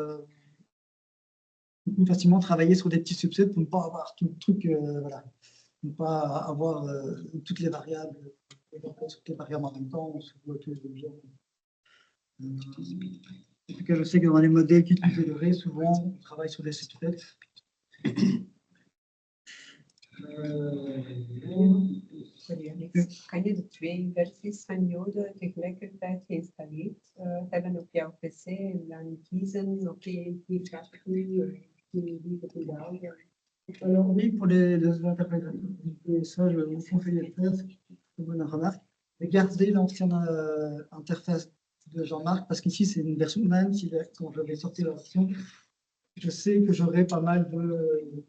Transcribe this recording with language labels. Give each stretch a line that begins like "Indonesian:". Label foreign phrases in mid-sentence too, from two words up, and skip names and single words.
French: plus facilement travailler sur des petits subsets pour ne pas avoir tout le truc, voilà, ne pas avoir toutes les variables, toutes les variables en même temps, en tout cas, je sais que dans les modèles qui utilisent le RE, souvent, on travaille sur des subsets.
Dutch: Kan je de 2 versies van Jode tegelijkertijd geïnstalleerd hebben op jouw PC en dan kiezen, oké, die gaat nu, die gaat nu.
French: Alors oui, pour les interprètes, et ça, je vous conseille de le faire, c'est une bonne remarque. De garder l'ancienne interface de Jean-Marc, parce qu'ici, c'est une version, même si quand je vais sortir la version, je sais que j'aurai pas mal de...